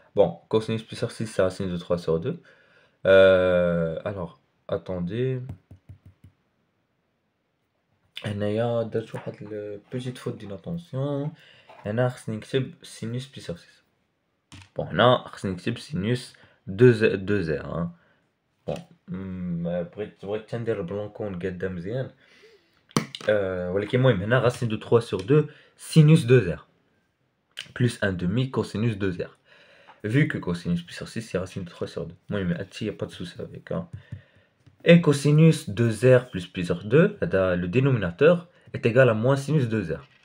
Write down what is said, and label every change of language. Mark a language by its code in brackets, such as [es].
[fr] Bon, cosinus pi sur 6, c'est racine de 3 sur 2. Alors, attendez. [ar] هنايا درت واحد [fr] petite faute d'inattention. [ar] هنا خصني نكتب [fr] sinus pi sur 6. [ar] Bon, هنا خصني نكتب [fr] sinus 2r. [ar] Bon, بغيت ندير بلونكون قاده مزيان. ولكن المهم هنا [fr] racine de 3 sur 2 sinus 2r plus 1 demi cosinus 2r. Vu que cosinus pi sur 6 c'est racine de 3 sur 2. Moi, il n'y a pas de souci avec. Et cosinus 2r plus pi sur 2, le dénominateur, est égal à moins sinus 2r.